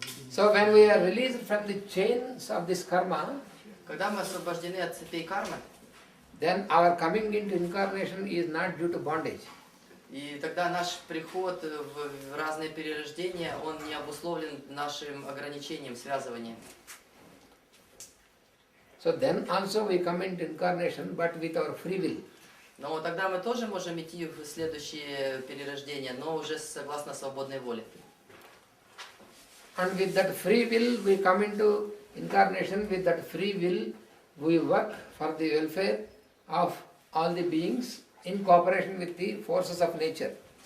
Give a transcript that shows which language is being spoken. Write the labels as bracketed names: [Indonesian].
[English] So when we are released from the chains of this karma, [Russian] когда мы освобождены от цепей кармы, [English] then our coming into incarnation is not due to bondage. [Russian] и тогда наш приход в разные перерождения, он не обусловлен нашим ограничением, связыванием. [English] So then also we come into incarnation, but with our free will. [Russian] Но тогда мы тоже можем идти в следующее перерождение, но уже согласно свободной воле. [English] And with that free will we come into incarnation. With that free will we work for the welfare of all the beings in cooperation with the forces of nature.